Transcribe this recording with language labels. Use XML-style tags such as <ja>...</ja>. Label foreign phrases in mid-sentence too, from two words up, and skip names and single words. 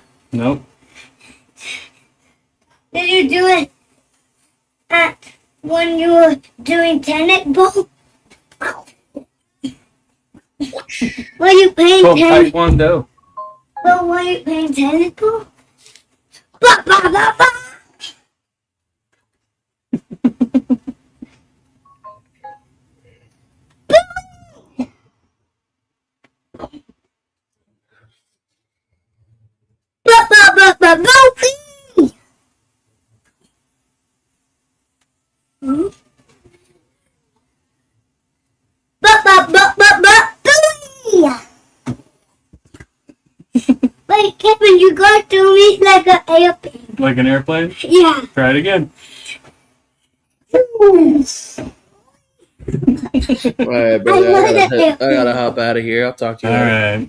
<en>Nope. Did you do it at when you were doing tennis ball? Were you playing Called tennis? Taekwondo. Well, were you playing tennis ball? Ba, ba, ba, ba. Ba, ba, ba, ba, ba. Hmm? Ba, ba, ba, ba, ba, booey. Wait, Kevin, you got to me like an airplane. Like an airplane? Yeah. Try it again. Alright, brother. I gotta hop out of here. I'll talk to you later.</en>